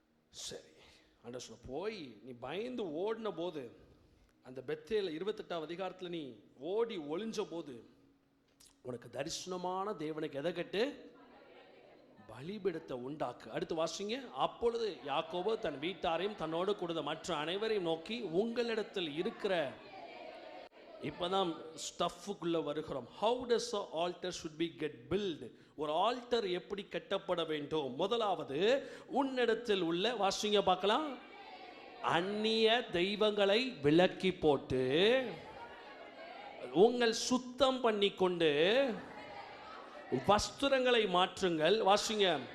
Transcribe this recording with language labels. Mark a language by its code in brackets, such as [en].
[ta] சரி, ஆண்டவர் சொல்ல போய் நீ பயந்து ஓடின போது அந்த பெத்தேல 28ஆம் அதிகாரத்தில் நீ ஓடி ஒளிஞ்ச போது உனக்கு தரிசனமான தேவனுக்கு எதை கட்டு? பலிபீடத்தை உண்டாக்கு. அடுத்து வாசிங்க. அப்பொழுது யாக்கோபு தன் வீட்டாரையும் தன்னோடு கொடுத்த மற்ற அனைவரையும் நோக்கி, உங்களிடத்தில் இருக்கிற, இப்பதான் ஸ்டஃப்புக்குள்ள வருகிறோம். [en] how does a altar should be get built? [ta] ஒரு ஆல்டர் எப்படி கட்டப்பட வேண்டும்? முதலாவது, உன்னிடத்தில் உள்ள, வாசிங்க பார்க்கலாம், அந்நிய தெய்வங்களை விலக்கி போட்டு உங்கள் சுத்தம் பண்ணி கொண்டு வஸ்திரங்களை மாற்றுங்கள். வாசிங்க.